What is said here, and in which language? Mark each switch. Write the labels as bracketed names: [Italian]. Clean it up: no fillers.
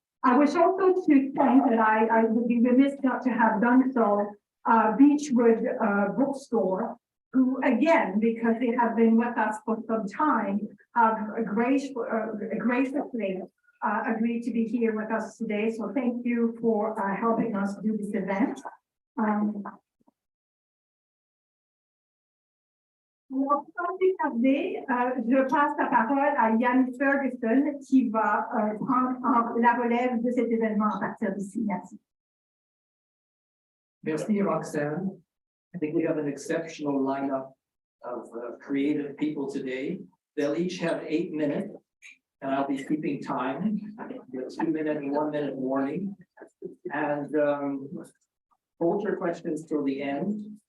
[English] I wish also to thank that I would be remiss not to have done so, Beechwood Bookstore, who again, because they have been with us for some time, have graciously agreed to be here with us today. So thank you for helping us do this event. [French] Alors, sans plus tarder, je passe la parole à Yann Ferguson qui va prendre la relève de cet événement à partir d'ici. Merci. Merci, Roxanne. [English] I think we have an exceptional lineup of creative people today. They'll each have 8 minutes, and I'll be keeping time. With 2 minute and 1 minute warning. And hold your questions till the end.